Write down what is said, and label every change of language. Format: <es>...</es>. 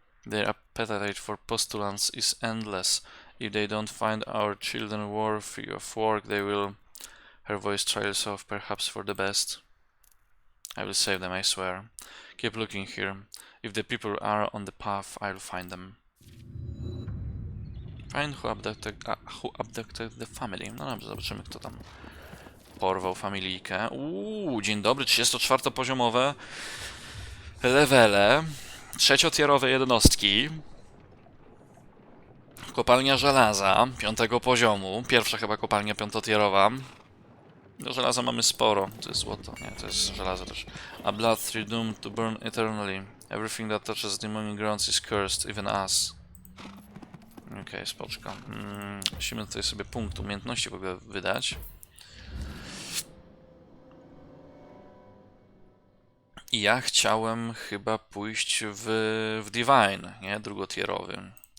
<en>Their appetite for postulants is endless. If they don't find our children worthy of work, they will... Her voice trails off, perhaps for the best. I will save them, I swear. Keep looking here. If the people are on the path, I'll find them. Find who abducted the family.</en> <pl>No dobrze, zobaczymy, kto tam porwał familijkę. Dzień dobry, 34-poziomowe levele. 3-tierowe jednostki. Kopalnia żelaza 5. poziomu. Pierwsza chyba kopalnia 5-tierowa. Do żelaza mamy sporo. To jest złoto. Nie, to jest żelazo też.</pl> <en>A blood doomed to burn eternally. Everything that touches demonic grounds is cursed, even us.</en> <pl>Okej, spoczko. Musimy tutaj sobie punkt umiejętności w ogóle wydać. I ja chciałem chyba pójść w Divine, nie? Drugotierowy.</pl>